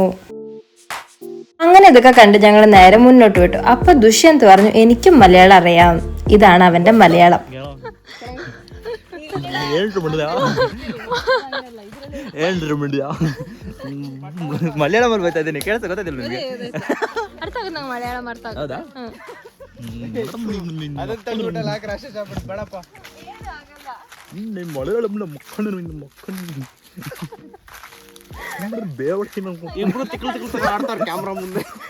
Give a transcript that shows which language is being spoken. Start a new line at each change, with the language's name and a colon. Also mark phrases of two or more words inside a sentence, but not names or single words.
Malayalam: അങ്ങനെ ഇതൊക്കെ കണ്ട് ഞങ്ങൾ നേരെ മുന്നോട്ട് വിട്ടു. അപ്പൊ ദുഷ്യന്ത് പറഞ്ഞു, എനിക്കും മലയാളം അറിയാം. ഇതാണ് അവന്റെ മലയാളം.
Kannada: ಮಲಯಾಳಂ ಬರ್ತಾ ಇದ್ದೀನಿ, ಕೇಳಿಸ ಗೊತ್ತಾಯ್ತಿಲ್ಲ ನನಗೆ. ಹೌದಾ? ಮಲಯಾಳಂ ಮಕ್ಕಳು ಬೇವಡಿ ಇಬ್ರು ತಿಕ್ಕಲು ತಿಕ್ಕಲು ಆಡ್ತಾರೆ ಕ್ಯಾಮ್ರಾ ಮುಂದೆ.